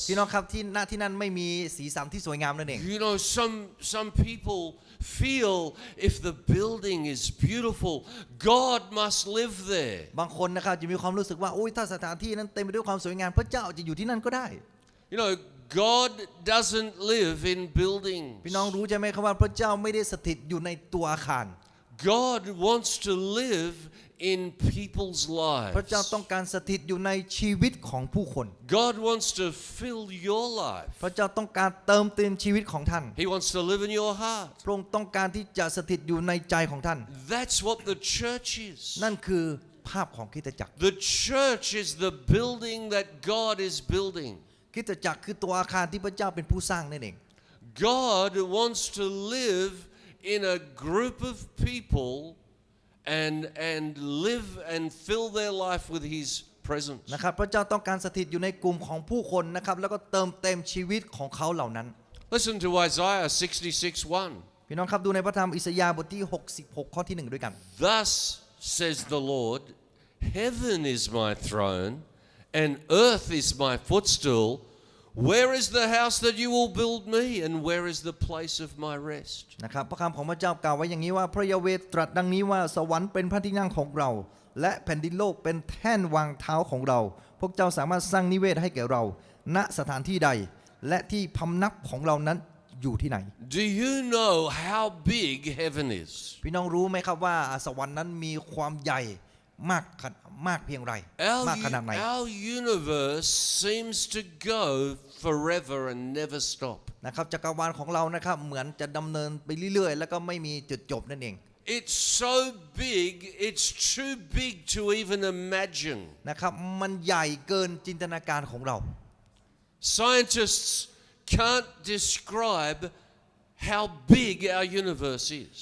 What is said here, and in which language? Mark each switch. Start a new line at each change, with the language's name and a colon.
Thai: พี่น้องครับที่นั่นไม่มีสีสันที่สวยงามนั่นเอง
English: Some people feel if the building is beautiful, God must live there.
Thai: บางคนนะครับจะมีความรู้สึกว่าถ้าสถานที่นั้นเต็มไปด้วยความสวยงามพระเจ้าจะอยู่ที่นั่นก็ได้
English: God doesn't live in
Thai: พี่น้อง
English: buildings.
Thai: รู้ใช่ไหมครับว่าพระเจ้าไม่ได้สถิตอยู่ในตัวอาคาร
English: God wants to live in people's
Thai: พระเจ้า
English: lives.
Thai: ต้องการสถิตอยู่ในชีวิตของผู้คน
English: God wants to fill your life.
Thai: พระเจ้าต้องการเติมเต็มชีวิตของท่าน
English: He wants to live in your heart.
Thai: พระองค์ต้องการที่จะสถิตอยู่ในใจของท่าน
English: That's what the church is.
Thai: นั่นคือภาพของคริสตจักร
English: The church is the building that God is building.
Thai: คริสตจักรคือตัวอาคารที่พระเจ้าเป็นผู้สร้างนั่นเอง
English: God wants to live in a group of people and live and fill their life with His presence.
Thai: นะครับพระเจ้าต้องการสถิตอยู่ในกลุ่มของผู้คนนะครับแล้วก็เติมเต็มชีวิตของเขาเหล่านั้น
English: Listen to Isaiah 66:1.
Thai: พี่น้องครับดูในพระธรรมอิสยาห์บทที่66ข้อที่1ด้วยกัน
English: Thus says the Lord, Heaven is my throne and earth is my footstool. Where is the house that you will build me and where is the place of my rest?
Thai: นะครับพระคำของพระเจ้ากล่าวไว้อย่างนี้ว่าพระยาเวห์ตรัสดังนี้ว่าสวรรค์เป็นพระที่นั่งของเราและแผ่นดินโลกเป็นแท่นวางเท้าของเราพวกเจ้าสามารถสร้างนิเวศให้แก่เราณสถานที่ใดและที่พำนักของเรานั้นอยู่ที่ไหน
English: Do you know how big heaven is?
Thai: พี่น้องรู้ไหมครับว่าสวรรค์นั้นมีความใหญ่มากเพียงไรมากขนาดไหน
English: Our universe seems to go forever and never stop.
Thai: นะครับจักรวาลของเรานะครับเหมือนจะดำเนินไปเรื่อยๆแล้วก็ไม่มีจุดจบนั่นเอง
English: It's so big, it's too big to even imagine.
Thai: นะครับมันใหญ่เกินจินตนาการของเรา
English: Scientists can't describe how big our universe is.